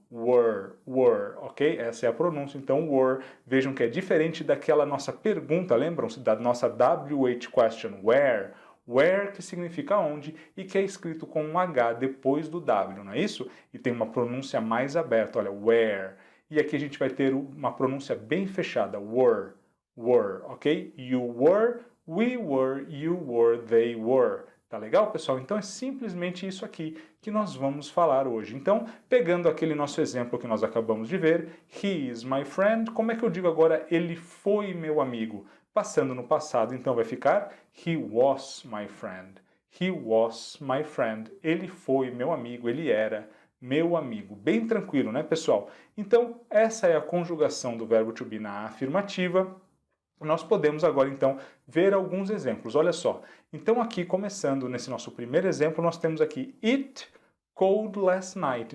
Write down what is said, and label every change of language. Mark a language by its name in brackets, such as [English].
[Portuguese] were, ok? Essa é a pronúncia, então were, vejam que é diferente daquela nossa pergunta, lembram-se da nossa WH question, where que significa onde e que é escrito com um H depois do W, não é isso? E tem uma pronúncia mais aberta, olha, where. E aqui a gente vai ter uma pronúncia bem fechada, were, ok? [English] You were, we were, you were, they were. [Portuguese] Tá legal, pessoal? Então é simplesmente isso aqui que nós vamos falar hoje. Então, pegando aquele nosso exemplo que nós acabamos de ver, [English] he is my friend, [Portuguese] como é que eu digo agora ele foi meu amigo? Passando no passado, então vai ficar [English] he was my friend. He was my friend. [Portuguese] Ele foi meu amigo, ele era meu amigo. Bem tranquilo, né, pessoal? Então, essa é a conjugação do verbo to be na afirmativa. Nós podemos agora, então, ver alguns exemplos. Olha só. Então, aqui, começando nesse nosso primeiro exemplo, nós temos aqui [English] It cold last night.